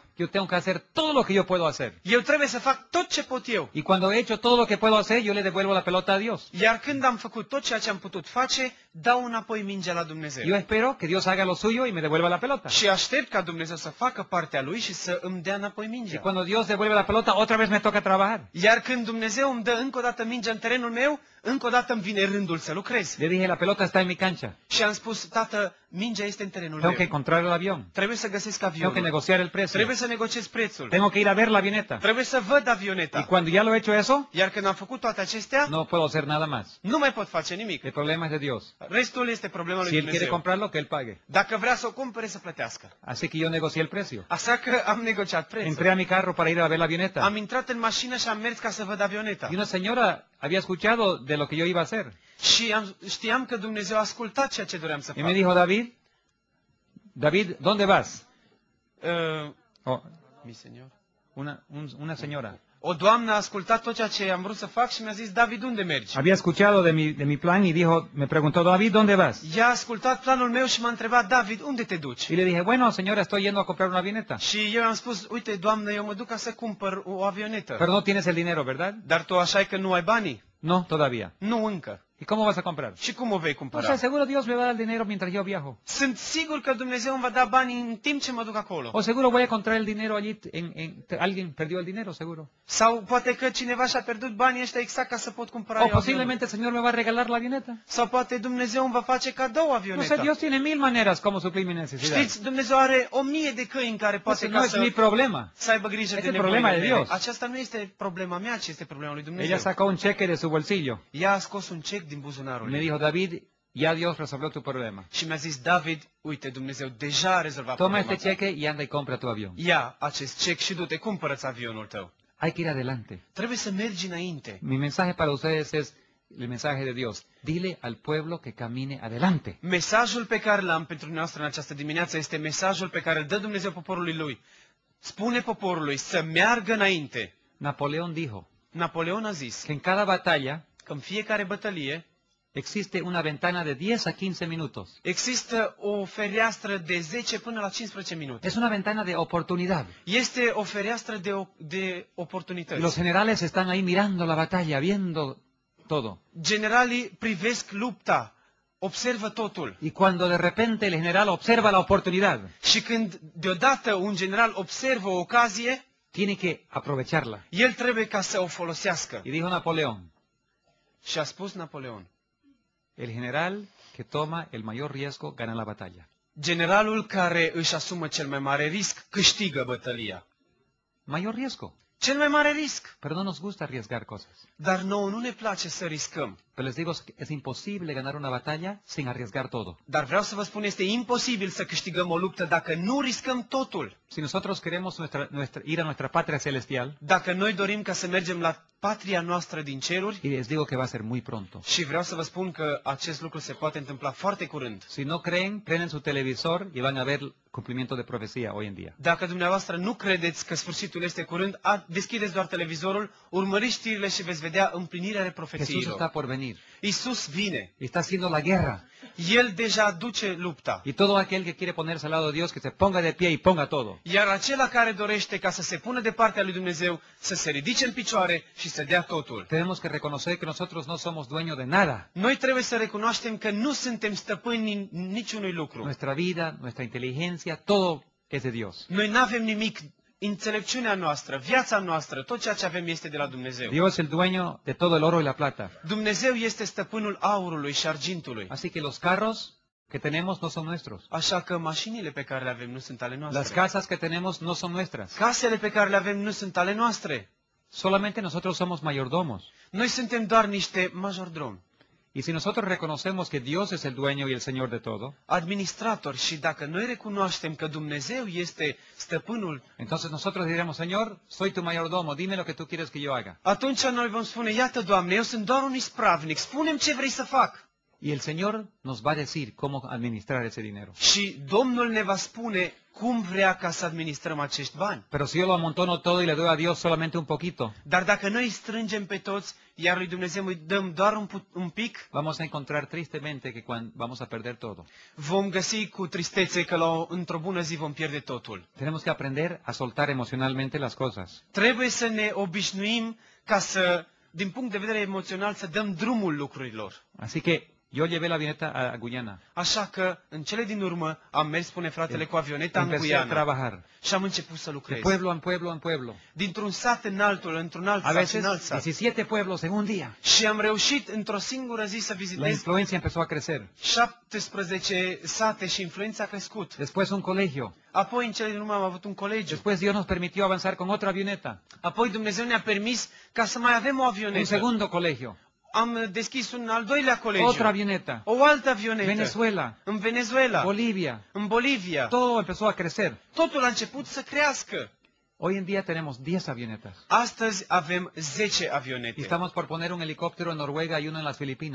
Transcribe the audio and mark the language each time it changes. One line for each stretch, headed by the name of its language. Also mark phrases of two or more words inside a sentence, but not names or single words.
Spanish: yo tengo que hacer todo lo que yo puedo hacer.
Romanian: eu trebuie să fac tot ce pot eu.
Spanish: Y cuando he hecho todo lo que puedo hacer, yo le devuelvo la pelota a Dios.
Romanian: Iar când am făcut tot ceea ce am putut face, dau înapoi mingea la Dumnezeu.
Spanish: Yo espero que Dios haga lo suyo y me devuelva la pelota.
Romanian: Și aștept ca Dumnezeu să facă partea lui și să îmi dea înapoi
Spanish: Y
Romanian: mingea.
Spanish: cuando Dios devuelve la pelota, otra vez me toca trabajar.
Romanian: Iar când Dumnezeu îmi dă încă o dată mingea în terenul meu, încă o dată îmi vine rândul să lucrez.
Spanish: Le dije, la pelota está en mi cancha.
Romanian: Și am spus, tată, mingea este în terenul
Spanish: Tengo que
Romanian: meu.
Spanish: encontrar el avión.
Romanian: Trebuie să găsesc
Spanish: Tengo que
Romanian: avionul.
Spanish: negociar el precio.
Romanian: Trebuie să negociez prețul.
Spanish: Tengo que ir a ver la avioneta.
Romanian: Trebuie să văd
Spanish: Y
Romanian: avioneta.
Spanish: cuando ya lo he hecho eso,
Romanian: Iar când am făcut toate acestea,
Spanish: no puedo hacer nada más.
Romanian: nu mai pot face nimic.
Spanish: El problema es de Dios.
Romanian: Restul este problema lui
Spanish: Si Él quiere
Romanian: Dumnezeu.
Spanish: comprarlo, que Él pague.
Romanian: Dacă vrea să o cumpere, să plătească.
Spanish: Así que yo negocié el precio.
Romanian: Așa că am negociat
Spanish: Entré
Romanian: prețul.
Spanish: a mi carro para ir a ver la avioneta.
Romanian: Am intrat în mașină și am mers ca să văd avioneta.
Spanish: Y una señora había escuchado de lo que yo iba a hacer.
Romanian: Și știam că Dumnezeu a ascultat ceea ce doream să
Spanish: Y me
Romanian: fac.
Spanish: dijo, David, David, ¿dónde vas? Oh, Mi señor. una señora.
Romanian: O doamnă a ascultat tot ceea ce am vrut să fac și mi-a zis, David, unde mergi?
Spanish: Había escuchado de mi plan y dijo, me preguntó, David, ¿dónde vas?
Romanian: Ea a ascultat planul meu și m-a întrebat, David, unde te duci?
Spanish: Y le dije, bueno, señora, estoy yendo a comprar una avioneta.
Romanian: Și eu am spus, uite, doamnă, eu mă duc ca să cumpăr o avionetă.
Spanish: Pero no tienes el dinero, ¿verdad?
Romanian: Dar tu așa e că nu ai banii?
Spanish: No, todavía.
Romanian: Nu încă.
Spanish: ¿Y cómo vas a comprar?
Romanian: Și cum o vei
Spanish: O
Romanian: cumpăra?
Spanish: sea, seguro Dios me va a dar el dinero mientras yo viajo.
Romanian: Sunt sigur că Dumnezeu îmi va da banii în timp ce mă duc acolo.
Spanish: O seguro voy a encontrar el dinero allí, alguien perdió el dinero, seguro.
Romanian: Sau poate că cineva și-a pierdut banii ăștia exact ca să pot cumpăra
Spanish: O
Romanian: eu avionul.
Spanish: posiblemente el Señor me va a regalar la avioneta.
Romanian: Sau poate Dumnezeu îmi va face cadou
Spanish: No sé,
Romanian: avioneta.
Spanish: Dios tiene mil maneras como suplir mi necesidad.
Romanian: Știți, Dumnezeu are 1000 de căi în care poate
Spanish: Ese
Romanian: ca
Spanish: no es mi
Romanian: să,
Spanish: problema.
Romanian: să aibă grijă
Spanish: Este
Romanian: de
Spanish: problema
Romanian: nevoile
Spanish: de
Romanian: mele.
Spanish: Dios.
Romanian: Aceasta nu este problema mea, ci este problema lui
Spanish: Ella
Romanian: Dumnezeu.
Spanish: sacó un cheque de su bolsillo
Romanian: Ea a scos un cec din buzunarul
Spanish: y me
Romanian: ei
Spanish: dijo, David, ya Dios resolvió tu problema.
Romanian: și mi-a zis, David, uite, Dumnezeu deja a rezolvat
Spanish: Toma
Romanian: problema
Spanish: este
Romanian: ta.
Spanish: cheque y anda y compra tu avión.
Romanian: Ia acest cec și du-te, cumpără-ți avionul tău.
Spanish: Hay que ir adelante.
Romanian: Trebuie să mergi înainte.
Spanish: Mi mensaje para ustedes es el mensaje de Dios. Dile al pueblo que camine adelante.
Romanian: Mesajul pe care l-am pentru noastră în această dimineață este mesajul pe care îl dă Dumnezeu poporului lui. Spune poporului să meargă înainte.
Spanish: Napoleón dijo
Romanian: Napoleon a zis
Spanish: que en cada batalla
Romanian: că în fiecare bătălie
Spanish: existe una ventana de 10 a 15 minutos.
Romanian: există o fereastră de 10 până la 15 minute.
Spanish: Es una ventana de oportunidad.
Romanian: Este o fereastră de
Spanish: Y los
Romanian: oportunități.
Spanish: generales están ahí mirando la batalla, viendo todo.
Romanian: Generalii privesc lupta, observă totul.
Spanish: Y cuando de repente el general observa la oportunidad,
Romanian: Și când deodată un general observă o ocazie,
Spanish: tiene que aprovecharla.
Romanian: el trebuie ca să o folosească.
Spanish: Y dijo Napoleón,
Romanian: Și a spus Napoleon,
Spanish: el general que toma el mayor riesgo gana la batalla.
Romanian: generalul care își asumă cel mai mare risc câștigă bătălia.
Spanish: Mayor riesgo.
Romanian: Cel mai mare risc.
Spanish: Pero no nos gusta arriesgar cosas.
Romanian: Dar nouă nu ne place să riscăm.
Spanish: Pero les digo que es imposible ganar una batalla sin arriesgar todo.
Romanian: Dar vreau să vă spun, este imposibil să câștigăm o luptă dacă nu riscăm totul.
Spanish: Si nosotros queremos ir a nuestra patria celestial,
Romanian: Dacă noi dorim ca să mergem la patria noastră din ceruri,
Spanish: y les digo que va a ser muy pronto.
Romanian: și vreau să vă spun că acest lucru se poate întâmpla foarte curând.
Spanish: Si no creen, prenden su televisor y van a ver cumplimiento de profecía hoy en día.
Romanian: Dacă dumneavoastră nu credeți că sfârșitul este curând, deschideți doar televizorul, urmăriți știrile și veți vedea împlinirea
Spanish: Jesús está
Romanian: profețiilor.
Spanish: por venir.
Romanian: Iisus vine.
Spanish: Y está haciendo la guerra.
Romanian: El deja duce lupta.
Spanish: Y todo aquel que quiere ponerse al lado de Dios, que se ponga de pie y ponga todo.
Romanian: Iar acela care dorește ca să se pună de partea lui Dumnezeu, să se ridice în picioare și să dea totul.
Spanish: Tenemos que reconocer que nosotros no somos dueños de nada.
Romanian: Noi trebuie să recunoaștem că nu suntem stăpâni niciunui lucru.
Spanish: Nuestra vida, nuestra inteligencia, todo es de Dios.
Romanian: Noi nu avem nimic. Înțelepciunea noastră, viața noastră, tot ceea ce avem este de la Dumnezeu.
Spanish: Dios es el dueño de todo el oro y la plata.
Romanian: Dumnezeu este stăpânul aurului și argintului.
Spanish: Así que los carros que tenemos no son nuestros.
Romanian: Așa că mașinile pe care le avem nu sunt ale
Spanish: Las
Romanian: noastre.
Spanish: casas que tenemos no son nuestras.
Romanian: Casele pe care le avem nu sunt ale noastre.
Spanish: Solamente nosotros somos mayordomos.
Romanian: Noi suntem doar niște majordromi.
Spanish: Y si nosotros reconocemos que Dios es el dueño y el Señor de todo,
Romanian: administratori, și dacă noi recunoaștem că Dumnezeu este stăpânul,
Spanish: entonces nosotros diremos, Señor, soy tu mayordomo, dime lo que tú quieres que yo haga.
Romanian: atunci noi vom spune, iată, Doamne, eu sunt doar un ispravnic, spune-mi ce vrei să fac.
Spanish: Y el Señor nos va a decir cómo administrar ese dinero.
Romanian: Și Domnul ne va spune cum vrea ca să administrăm acești bani.
Spanish: Pero si yo lo amontono todo y le doy a Dios solamente un poquito,
Romanian: Dar dacă noi îi strângem pe toți, iar lui Dumnezeu îi dăm doar un pic,
Spanish: vamos a encontrar tristemente que vamos a perder todo.
Romanian: vom găsi cu tristețe că într-o bună zi vom pierde totul.
Spanish: Tenemos que aprender a soltar emocionalmente las cosas.
Romanian: Trebuie să ne obișnuim ca să, din punct de vedere emoțional, să dăm drumul lucrurilor.
Spanish: Así que yo llevé la avioneta a Guyana.
Romanian: Așa că, în cele din urmă, am mers, spune fratele, cu avioneta în
Spanish: Empecé a
Romanian: Guiana
Spanish: trabajar.
Romanian: și am început să
Spanish: De
Romanian: lucrez.
Spanish: pueblo en pueblo en pueblo.
Romanian: Dintr-un sat în altul, într-un alt
Spanish: A
Romanian: sat, în alt
Spanish: veces
Romanian: sat.
Spanish: 17 pueblos en un día.
Romanian: Și am reușit într-o singură zi să
Spanish: La
Romanian: vizitez
Spanish: influencia empezó a crecer.
Romanian: 17 sate și influența a crescut.
Spanish: Después un colegio.
Romanian: Apoi, în cele din urmă, am avut un colegiu.
Spanish: Después Dios nos permitió avanzar con otra avioneta.
Romanian: Apoi Dumnezeu ne-a permis ca să mai avem o
Spanish: Un
Romanian: avionetă.
Spanish: segundo colegio.
Romanian: Am deschis un al doilea colegiu.
Spanish: Otra avioneta.
Romanian: O altă avionetă.
Spanish: Venezuela.
Romanian: În Venezuela.
Spanish: Bolivia.
Romanian: În Bolivia.
Spanish: Todo empezó a crecer.
Romanian: Totul a început să crească.
Spanish: Hoy en día tenemos 10 avionetas.
Romanian: Astăzi avem 10
Spanish: Y
Romanian: avionete.
Spanish: estamos por poner un helicóptero en Noruega y uno en las Filipinas.